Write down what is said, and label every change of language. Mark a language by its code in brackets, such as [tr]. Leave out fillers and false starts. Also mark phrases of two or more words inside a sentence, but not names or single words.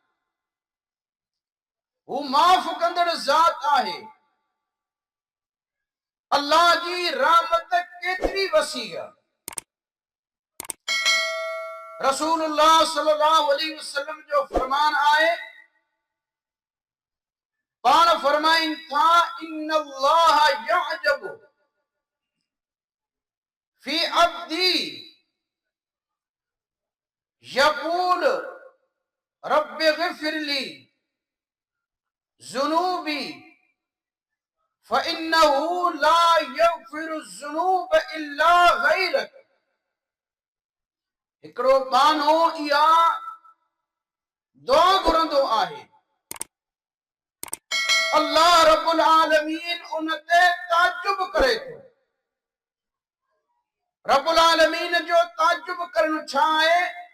[sd] वो माफ़ कंदड़ ज़ात आहे। अल्लाह जी रहमत केतरी वसी आहे। रसूलुल्लाह [ar] صلى الله عليه وسلم [sd] जो फरमान आहे पाण फरमाइन था [ar] إن الله يعجب في عبدي يقول رب اغفر لي ذنوبي فإنه لا يغفر الذنوب إلا غيرك. [sd] हिकिड़ो बानो इहा दुआ घुरंदो आहे, [ar] الله رب العالمين [sd] उन ते ताजुब करे थो। [ar] رب العالمين [sd] जो ताजुब करणु छा आहे?